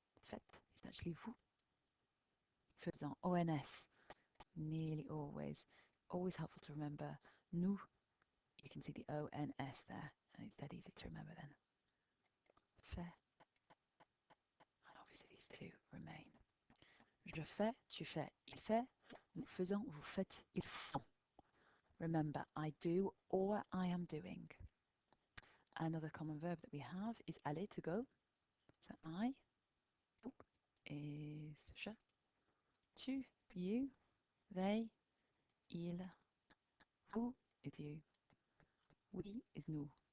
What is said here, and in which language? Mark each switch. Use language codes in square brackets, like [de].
[en] Faites is actually vous. Faisant. ONS. Nearly always. Always helpful to remember. Nous. You can see the ONS there. And it's dead easy to remember then. Fait. And obviously these two remain. [fr] Je fais, tu fais, il fait. Nous faisons, vous faites, ils font. [en] Remember, I do or I am doing. Another common verb that we have is aller, to go. So I is je. Tu, you. They, il. Vous is you. We is nous.